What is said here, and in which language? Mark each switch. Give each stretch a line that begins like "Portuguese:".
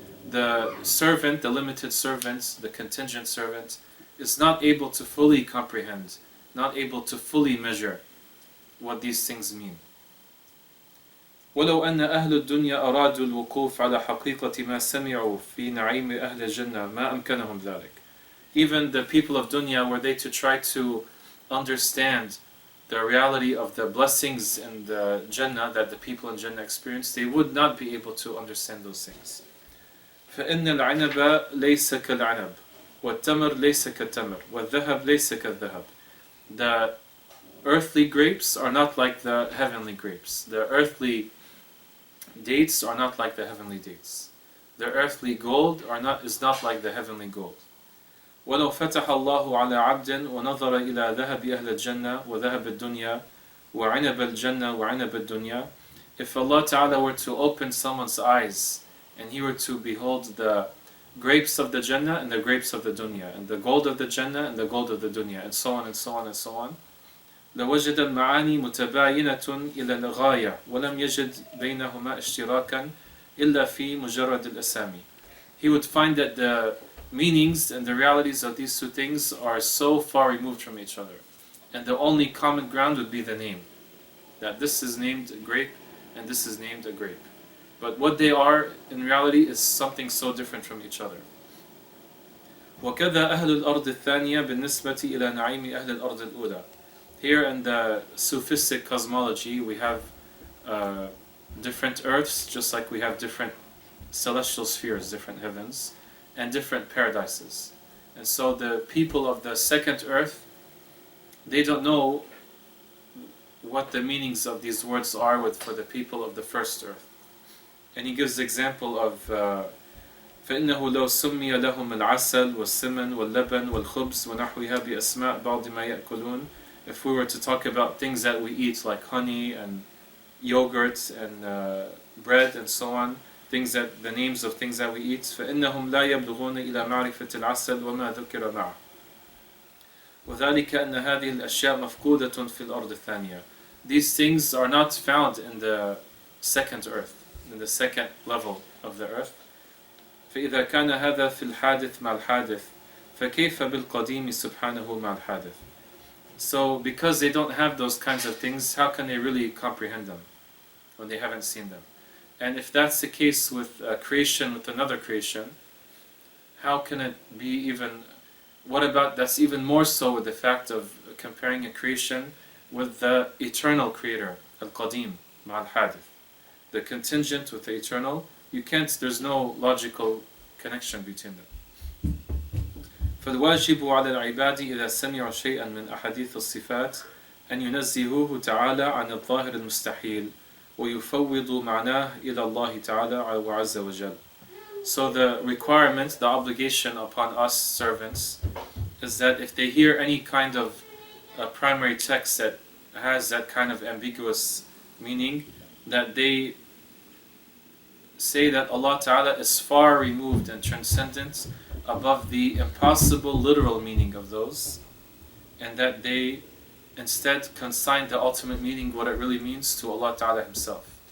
English: The servant, the limited servant, the contingent servant, is not able to fully comprehend, not able to fully measure what these things mean.
Arabic: ولو أن أهل الدنيا أرادوا الوقوف على حقيقة ما سمعوا في نعيم أهل الجنة ما أمكنهم ذلك.
English: Even the people of dunya, were they to try to understand the reality of the blessings and the Jannah that the people in Jannah experience, they would not be able to understand those things.
Arabic: فإن العنب ليس كالعنب والتمر ليس كالتمر والذهب ليس كالذهب.
English: The earthly grapes are not like the heavenly grapes. The earthly dates are not like the heavenly dates. The earthly gold is not like the heavenly gold.
Arabic: ولو فتح الله على عبد ونظر إلى ذهب أهل الجنة وذهب الدنيا وعنب الجنة وعنب الدنيا.
English: If Allah Ta'ala were to open someone's eyes and he were to behold the grapes of the Jannah and the grapes of the dunya, and the gold of the Jannah and the gold of the dunya, and so on and so on and so on,
Arabic: لوجد المعاني متباينة إلى الغاية ولم يجد بينهما اشتراكا إلا في مجرد الأسامي.
English: He would find that the meanings and the realities of these two things are so far removed from each other, and the only common ground would be the name, that this is named a grape and this is named a grape, but what they are in reality is something so different from each other.
Arabic: وكذا أهل الأرض الثانية بالنسبة إلى نعيم أهل الأرض الأولى.
English: Here in the Sufistic cosmology we have different earths, just like we have different celestial spheres, different heavens, and different paradises. And so the people of the second earth, they don't know what the meanings of these words are for the people of the first earth. And he gives the example of
Arabic: فإنه لو سمي لهم العسل والسمن واللبن والخبز ونحوها بأسماء بعض ما يأكلون.
English: If we were to talk about things that we eat like honey and yogurt and bread and so on, the names of things that we eat,
Arabic: فإنهم لا يبلغون إلى معرفة العسل وما ذكر معه. وذلك أن هذه الأشياء مفقودة في الأرض الثانية.
English: These things are not found in the second earth, in the second level of the earth.
Arabic: فإذا كان هذا في الحادث مع الحادث فكيف بالقديم سبحانه مع الحادث.
English: So because they don't have those kinds of things, how can they really comprehend them when they haven't seen them? And if that's the case with creation with another creation, how can it be even, what about, that's even more so with the fact of comparing a creation with the eternal creator, al-qadim, ma'al-hadith. The contingent with the eternal, there's no logical connection between them.
Arabic: فالواجب على العباد إذا سمعوا شيئا من أحاديث الصفات أن ينزهوه تعالى عن الظاهر المستحيل ويفوضوا معناه إلى الله تعالى وعز وجل.
English: So the requirement, the obligation upon us servants is that if they hear any kind of primary text that has that kind of ambiguous meaning, that they say that Allah Ta'ala is far removed and transcendent above the impossible literal meaning of those, and that they instead consign the ultimate meaning, what it really means, to Allah Ta'ala Himself.